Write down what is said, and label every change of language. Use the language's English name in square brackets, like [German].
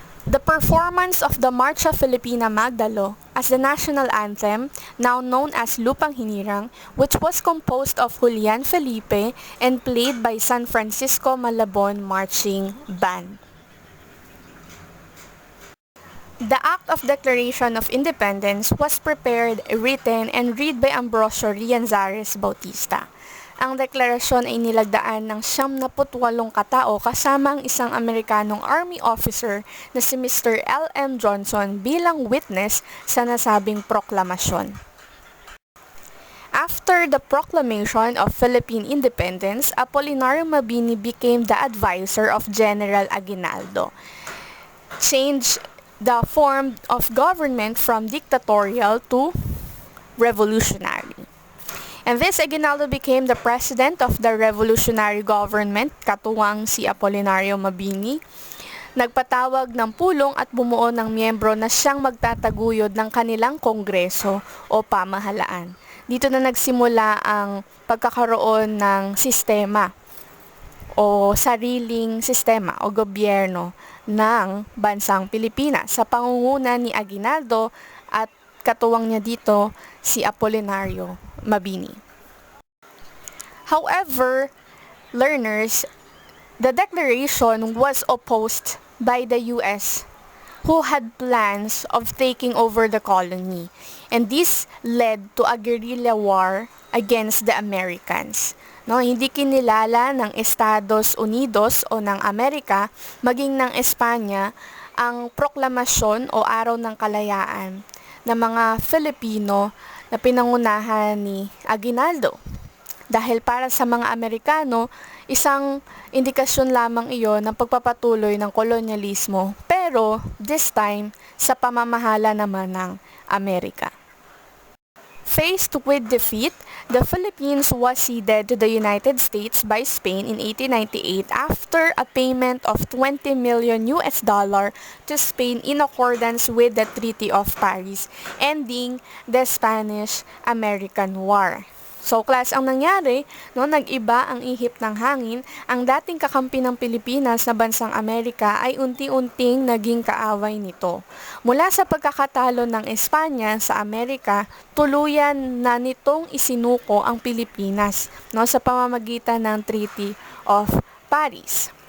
[English] The performance of the Marcha Filipina Magdalo as the national anthem, now known as Lupang Hinirang, which was composed of Julian Felipe and played by San Francisco Malabon Marching Band. The Act of Declaration of Independence was prepared, written, and read by Ambrosio Rianzares Bautista. [Filipino] Ang deklarasyon ay nilagdaan ng 78 katao kasama ang isang Amerikanong Army officer na si Mr. L.M. Johnson bilang witness sa nasabing proklamasyon. [English] After the proclamation of Philippine independence, Apolinario Mabini became the advisor of General Aguinaldo. Changed the form of government from dictatorial to revolutionary. And this Aguinaldo became the president of the revolutionary government, [Filipino] katuwang si [English] Apolinario Mabini. [Filipino] nagpatawag ng pulong at bumuo ng miyembro na siyang magtataguyod ng kanilang kongreso o pamahalaan. Dito na nagsimula ang pagkakaroon ng sistema o sariling sistema o gobyerno ng bansang Pilipinas sa pangunguna ni Aguinaldo at katuwang niya dito si Apolinario Mabini. [English] However, learners, the declaration was opposed by the U.S., who had plans of taking over the colony, and this led to a guerrilla war against the Americans. [Filipino] No, hindi kinilala ng Estados Unidos o ng Amerika maging ng Espanya ang proklamasyon o araw ng kalayaan ng mga Filipino na pinangunahan ni Aguinaldo. Dahil para sa mga Amerikano, isang indikasyon lamang iyon ng pagpapatuloy ng kolonyalismo, pero [English] this time [Filipino] sa pamamahala naman ng Amerika. [English] Faced with defeat, the Philippines was ceded to the United States by Spain in 1898 after a payment of $20 million to Spain in accordance with the Treaty of Paris, ending the Spanish-American War. [Filipino] So, class, ang nangyari, no, nag-iba ang ihip ng hangin, ang dating kakampi ng Pilipinas na bansang Amerika ay unti-unting naging kaaway nito. Mula sa pagkakatalo ng Espanya sa Amerika, tuluyan na nitong isinuko ang Pilipinas, no, sa pamamagitan ng Treaty of Paris.